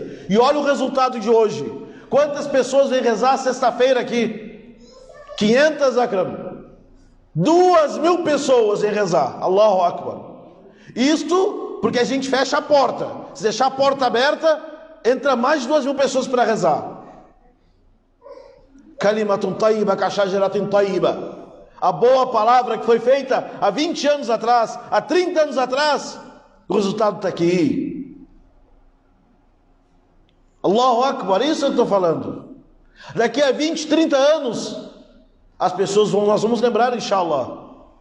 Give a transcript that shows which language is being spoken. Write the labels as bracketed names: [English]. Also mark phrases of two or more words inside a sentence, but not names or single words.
[Portuguese] E olha o resultado de hoje. Quantas pessoas vêm rezar sexta-feira aqui? 500, Akram. 2.000 pessoas vêm rezar. [Arabic] الله أكبر. [Portuguese] Isto porque a gente fecha a porta. Se deixar a porta aberta, entra mais de 2.000 pessoas para rezar. [Arabic] كلمة طيبة كشجرة طيبة. [Portuguese] A boa palavra que foi feita há 20 anos atrás, há 30 anos atrás, o resultado está aqui. [Arabic] الله أكبر, [Portuguese] isso eu estou falando. Daqui a 20, 30 anos, as pessoas nós vamos lembrar, inshallah.